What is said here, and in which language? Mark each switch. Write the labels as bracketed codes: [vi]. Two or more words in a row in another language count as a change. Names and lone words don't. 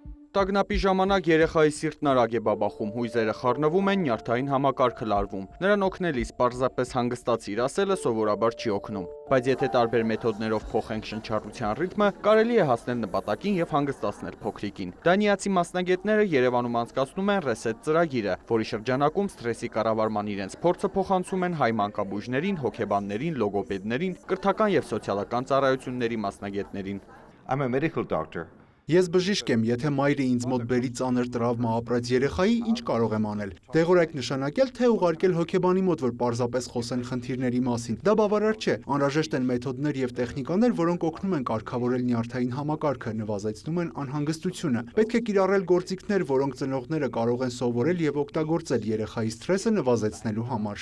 [hy] Տագնապի ժամանակ երեխայի սիրտն արագ է բաբախում, հույզերը խառնվում են, նյարդային համակարգը լարվում։ Նրան օգնելիս պարզապես հանգստացիր ասելը սովորաբար չի օգնում, բայց եթե տարբեր մեթոդներով փոխենք շնչառության ռիթմը, կարելի է հասնել նպատակին եւ հանգստացնել փոքրիկին։ Դանիացի մասնագետները Երևանում անցկացնում են Reset ծրագիրը, որի շրջանակում սթրեսի կառավարման իրենց փորձը փոխանցում են հայ մանկաբույժներին, հոգեբաններին, լոգոպեդներին, կրթական եւ սոցիալական ծառայությունների մասնագետներին։ [en] I'm a medical doctor. [hy] Ես բժիշկ եմ, եթե մայրը ինձ մոտ բերի ծանր տրավմա ապրած երեխայի, ինչ կարող եմ անել։ Դեղորայք նշանակել, թե ուղարկել հոգեբանի մոտ, որ պարզապես խոսեն խնդիրների մասին։ Դա բավարար չէ։ Անհրաժեշտ են մեթոդներ եւ տեխնիկաներ, որոնք օգնում են կարգավորել նյարդային համակարգը, նվազեցնում են անհանգստությունը։ Պետք է կիրառել գործիքներ, որոնք ծնողները կարող են սովորել եւ օգտագործել երեխայի սթրեսը նվազեցնելու համար։